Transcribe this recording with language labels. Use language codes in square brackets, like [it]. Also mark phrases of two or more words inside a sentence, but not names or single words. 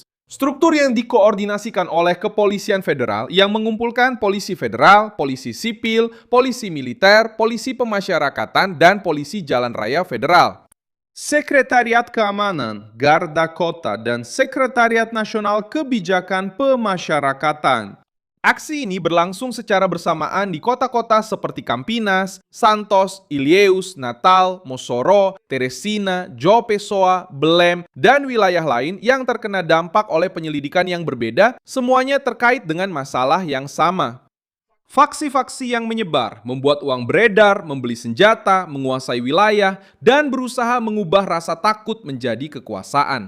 [id] Struktur yang dikoordinasikan oleh Kepolisian Federal yang mengumpulkan polisi federal, polisi sipil, polisi militer, polisi pemasyarakatan, dan polisi jalan raya federal. Sekretariat Keamanan, Garda Kota, dan Sekretariat Nasional Kebijakan Pemasyarakatan. Aksi ini berlangsung secara bersamaan di kota-kota seperti Campinas, Santos, Ilhéus, Natal, Mossoró, Teresina, João Pessoa, Belém, dan wilayah lain yang terkena dampak oleh penyelidikan yang berbeda, semuanya terkait dengan masalah yang sama. Faksi-faksi yang menyebar, membuat uang beredar, membeli senjata, menguasai wilayah, dan berusaha mengubah rasa takut menjadi kekuasaan.